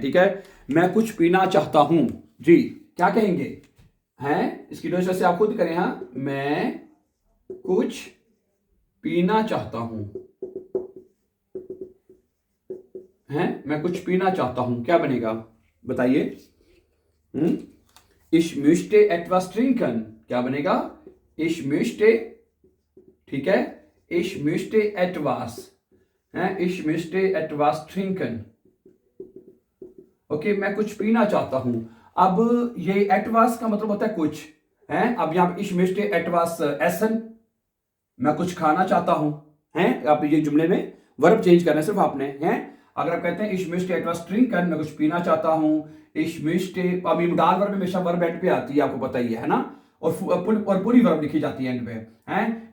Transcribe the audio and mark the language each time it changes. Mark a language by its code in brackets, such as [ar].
[hi] ठीक है, मैं कुछ पीना चाहता हूं। जी, क्या कहेंगे हैं, इसकी वजह से आप खुद करें। हाँ, मैं कुछ पीना चाहता हूं। हैं, मैं कुछ पीना चाहता हूं, क्या बनेगा बताइए। [de] Ich möchte etwas trinken, [hi] क्या बनेगा, [de] ich möchte। [hi] ठीक है, [de] ich möchte etwas है, ich möchte etwas trinken। [hi] Okay, मैं कुछ पीना चाहता हूं। अब ये etwas का मतलब होता है कुछ है। अब यहाँ [de] ich möchte etwas essen, [hi] मैं कुछ खाना चाहता हूं। हैं, आप ये जुमले में वर्ब चेंज करना सिर्फ आपने हैं। अगर आप कहते हैं [de] ich möchte etwas trinken, [hi] मैं कुछ पीना चाहता हूं, ich möchte, अब ये डाल वर्ब हमेशा वर्ब एंड पे आती है, आपको पता ही है ना, और पूरी वर्ब लिखी जाती है एंड पे हैं।